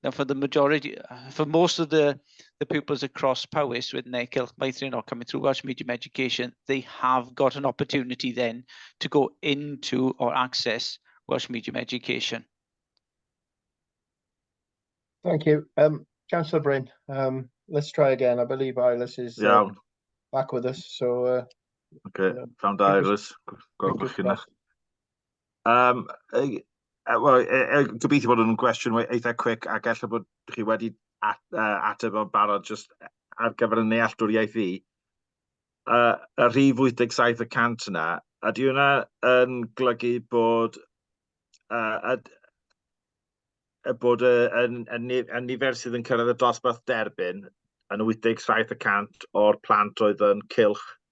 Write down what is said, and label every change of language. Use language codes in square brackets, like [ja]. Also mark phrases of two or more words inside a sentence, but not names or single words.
[en] Now, for the majority, for most of the pupils across Powys with their Cylch Maithrin or coming through Welsh medium education, they have got an opportunity then to go into or access Welsh medium education. Thank you. Councillor Bryn, let's try again. I believe Eilís is back with us. So, okay, found Eilís. fingers [cy] Wel, gobeithio bod yn gwestiwn eitha quick a galla bod chi wedi ateb o'n barod just ar gyfer y nealltwriaeth i. Y rhif 87% yna, ydy hwnna yn golygu bod bod y nifer sydd yn cyrraedd y dosbarth derbyn yn 87% o'r plant oedd yn cylch